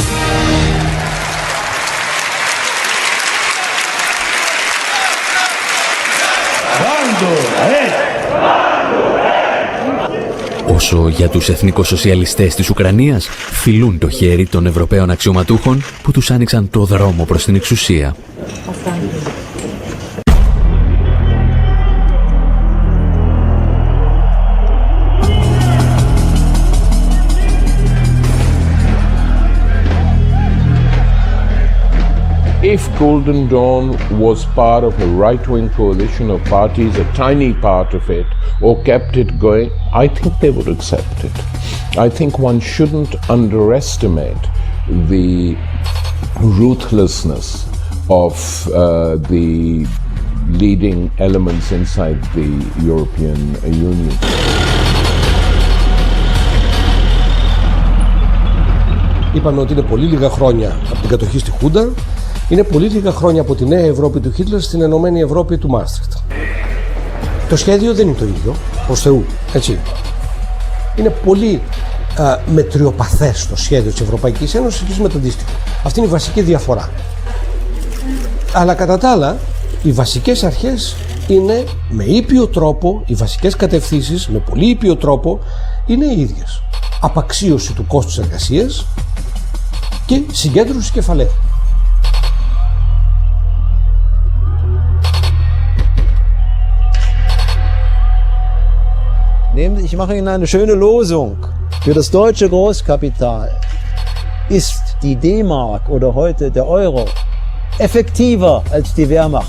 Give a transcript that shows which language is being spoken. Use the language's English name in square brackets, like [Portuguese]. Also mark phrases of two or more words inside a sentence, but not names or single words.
[Greek] Όσο για τους εθνικοσοσιαλιστές της Ουκρανίας, φιλούν το χέρι των Ευρωπαίων αξιωματούχων που τους άνοιξαν το δρόμο προς την εξουσία. [English] If Golden Dawn was part of a right-wing coalition of parties, a tiny part of it, or kept it going, I think they would accept it. I think one shouldn't underestimate the ruthlessness of the leading elements inside the European Union. [Greek] Είπαμε ότι είναι πολύ λίγα χρόνια από την κατοχή στη Χούντα. Είναι πολύ λίγα χρόνια από τη νέα Ευρώπη του Χίτλερ στην Ενωμένη Ευρώπη του Μάστριχτ. Το σχέδιο δεν είναι το ίδιο, προς Θεού, έτσι. Είναι πολύ μετριοπαθές το σχέδιο της Ευρωπαϊκής Ένωσης και με το αντίστοιχο. Αυτή είναι η βασική διαφορά. Αλλά κατά τα άλλα, οι βασικές αρχές είναι με ήπιο τρόπο, οι βασικές κατευθύνσεις με πολύ ήπιο τρόπο είναι οι ίδιες. Απαξίωση του κόστους εργασίας και συγκέντρωση κεφαλαίου. [German] Ich mache Ihnen eine schöne Losung. Für das deutsche Großkapital ist die D-Mark oder heute der Euro effektiver als die Wehrmacht.